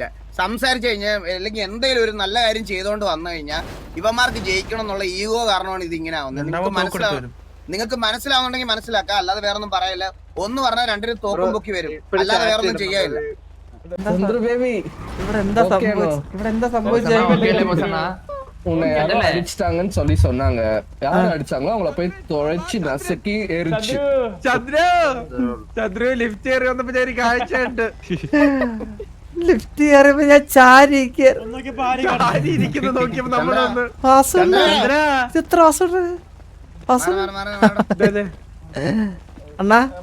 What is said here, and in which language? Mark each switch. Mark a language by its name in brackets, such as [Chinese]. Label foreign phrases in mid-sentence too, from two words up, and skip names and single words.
[Malayalam] സംസാരിച്ചു കഴിഞ്ഞാൽ അല്ലെങ്കിൽ എന്തെങ്കിലും ഒരു നല്ല കാര്യം ചെയ്തോണ്ട് വന്നു കഴിഞ്ഞാൽ ഇവന്മാർക്ക് ജയിക്കണം എന്നുള്ള ഈഗോ കാരണമാണ് ഇത് ഇങ്ങനെ ആവുന്നത്. നിങ്ങൾക്ക് മനസ്സിലാവുന്നുണ്ടെങ്കിൽ മനസ്സിലാക്കാം, അല്ലാതെ വേറെ ഒന്നും പറയില്ല. ഒന്ന് പറഞ്ഞാൽ രണ്ടിനും തോക്കും പൊക്കി വരും, അല്ലാതെ വേറെ ഒന്നും ചെയ്യാനില്ല. ഇവിടെ എന്താ സംഭവിച്ചത്? [Tamil] அடிச்சிட்டாங்கன்னு சொல்லி சொன்னாங்க. யார் அடிச்சாங்களோ அவங்கள போய் தொலைச்சு நசுக்கி எரிச்சு. [Malayalam] ചന്ദ്രു ലിഫ്റ്റ് കയറി വന്നപ്പോ ഞാൻ കാഴ്ചയുണ്ട്. ലിഫ്റ്റ് കയറിയപ്പോ ഞാൻ ചാരിയിരിക്കുന്നു നോക്കിയപ്പോ നമ്മളൊന്ന് എത്ര അണ്ണാ